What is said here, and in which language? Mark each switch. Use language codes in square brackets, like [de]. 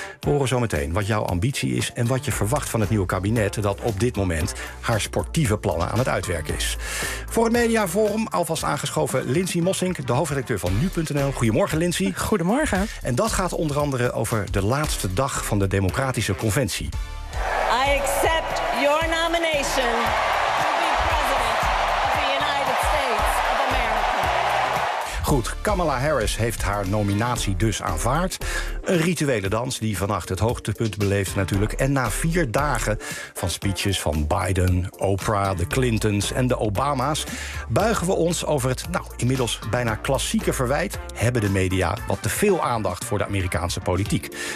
[nl] We horen zo meteen wat jouw ambitie is en wat je verwacht van het nieuwe kabinet dat op dit moment haar sportieve plannen aan het uitwerken is. Voor het Mediaforum, alvast aangeschoven Lindsay Mossink, de hoofdredacteur van nu.nl. Goedemorgen, Lindsay. Goedemorgen. En dat gaat onder andere over de laatste dag van de Democratische Conventie. [en] I accept your nomination to be president of the United States of America. [nl] Goed, Kamala Harris heeft haar nominatie dus aanvaard. Een rituele dans die vannacht het hoogtepunt beleeft natuurlijk. En na 4 dagen van speeches van Biden, Oprah, de Clintons en de Obama's buigen we ons over het, nou, inmiddels bijna klassieke verwijt: hebben de media wat te veel aandacht voor de Amerikaanse politiek.